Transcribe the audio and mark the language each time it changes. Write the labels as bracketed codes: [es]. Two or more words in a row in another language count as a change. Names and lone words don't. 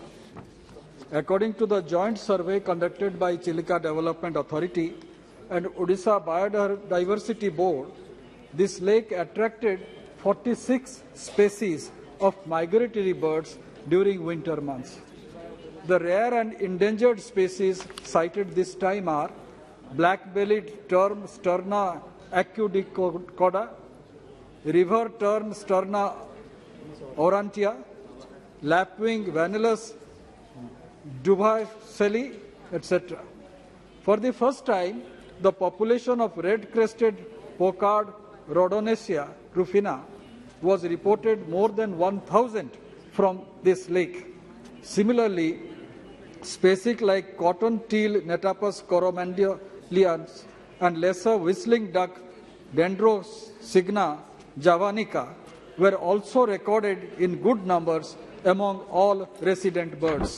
[en] According to the joint survey conducted by Chilika Development Authority and Odisha Biodiversity Board, this lake attracted 46 species of migratory birds during winter months. The rare and endangered species cited this time are black-bellied tern Sterna acudicoda, river tern Sterna aurantia, lapwing Vanellus duboiseli, etc. For the first time, the population of red-crested pockard Rhodonesia rufina was reported more than 1,000 from this lake. Similarly, species like cotton teal Netapus coromandelians and lesser whistling duck Dendrosigna javanica were also recorded in good numbers among all resident birds.